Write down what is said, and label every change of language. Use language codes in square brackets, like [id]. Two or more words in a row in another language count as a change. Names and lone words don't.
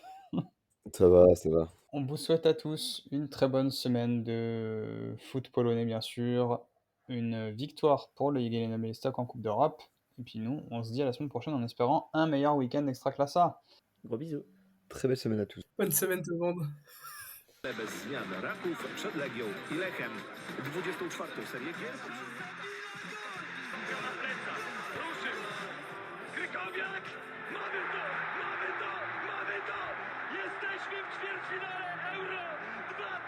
[fr] Ça va, ça va. On vous souhaite à tous une très bonne semaine de foot polonais, bien sûr. Une victoire pour le Jagiellonian Białystok en Coupe d'Europe. Et puis nous, on se dit à la semaine prochaine en espérant un meilleur week-end Ekstraklasa. Gros bisous. Très belle semaine à tous. Bonne semaine tout le monde. [pl] Bez zmian Raków przed Legią i Lechem. 24. serię gier. Na plecach, ruszył. Krykowiak! Mamy to! Mamy to! Mamy to! Jesteśmy w ćwierćfinale Euro 2016!